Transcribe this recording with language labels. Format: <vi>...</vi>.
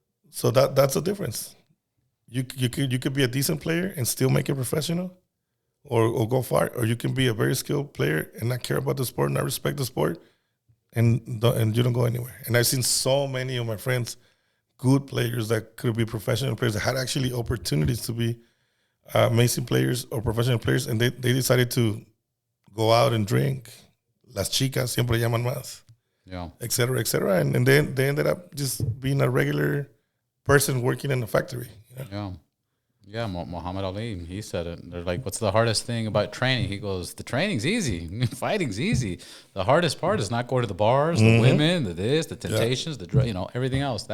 <en>So that's the difference. You could be a decent player and still make it professional, or go far, or you can be a very skilled player and not care about the sport, not respect the sport, and you don't go anywhere. And I've seen so many of my friends, good players that could be professional players that had actually opportunities to be amazing players or professional players, and they decided to go out and drink.</en> <es>Las chicas siempre llaman más.</es> <en>Yeah. Et cetera, and then they ended up just being a regular person working in a factory. You know? Yeah, Muhammad Ali, he said it. They're like, what's the hardest thing about training? He goes, the training's easy. Fighting's easy. The hardest part is not going to the bars, the women, the temptations, the drug, everything else.</en>